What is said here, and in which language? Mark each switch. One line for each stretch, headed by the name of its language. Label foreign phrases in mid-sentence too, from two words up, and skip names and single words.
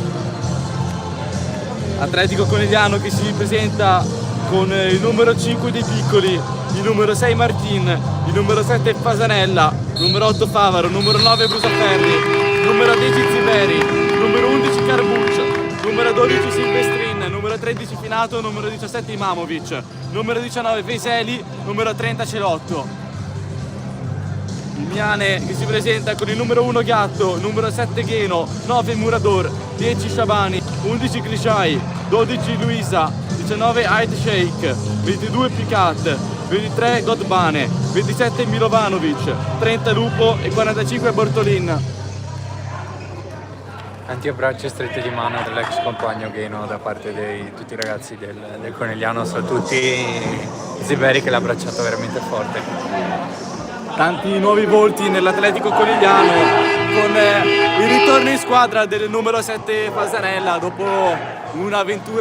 Italian: Atletico Conegliano che si presenta con il numero 5 dei piccoli, il numero 6 Martin, il numero 7 Fasanella, numero 8 Favaro, numero 9 Brusaferri, numero 10 Ziberi, numero 11 Carbuccia, numero 12 Silvestrin, numero 13 Finato, numero 17 Imamovic, numero 19 Veseli, numero 30 Celotto. Il Miane che si presenta con il numero 1 Gatto, numero 7 Gheno, 9 Murador, 10 Shabani, 11 Klishai, 12 Luisa, 19 Ait Sheikh, 22 Picat, 23 Godbane, 27 Milovanovic, 30 Lupo e 45 Bortolin. Antiabbraccio strette di mano dell'ex compagno Gheno da parte di tutti i ragazzi del Conegliano, soprattutto Ziberi che l'ha abbracciato veramente forte. Tanti nuovi volti nell'Atletico Conegliano con il ritorno in squadra del numero 7 Fasanella dopo un'avventura